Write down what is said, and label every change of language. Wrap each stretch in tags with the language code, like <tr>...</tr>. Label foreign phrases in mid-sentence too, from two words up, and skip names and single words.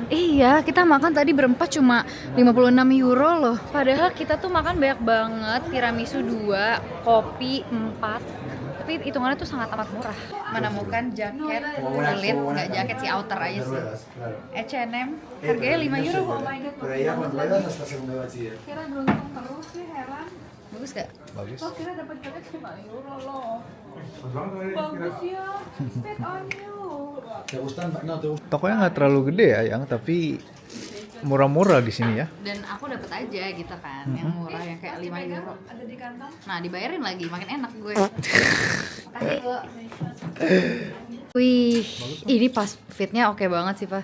<id>Iya, kita makan tadi berempat cuma 56 euro loh. Padahal kita tuh makan banyak banget, tiramisu 2, kopi 4. Tapi hitungannya tuh sangat amat murah. Menemukan jaket kulit, nggak jaket sih, outer aja sih. H&M, harganya 5 euro.</id> <en>Oh my god.</en> <es>Pero ella cuando vayas hasta segundo de bachiller.</es> <id>Kira beruntung terus sih, heran. Bagus gak? Bagus. Lo kira dapat jaket 5 euro loh.</id> <es>Pues vamos a ver.</es> <id>Bagus ya.</id> <en>Fit on you.</en> <es>¿Te gustan? No, te gustan.</es> <id>Tokonya nggak terlalu gede ya, yang tapi murah-murah di sini ya. Dan aku dapat aja gitu kan, yang murah yang kayak 5 euro. Ada di kantong. Nah, dibayarin lagi, makin enak gue. Makasih, Bu. Wih, ini pas fitnya oke banget sih, Pak.</id>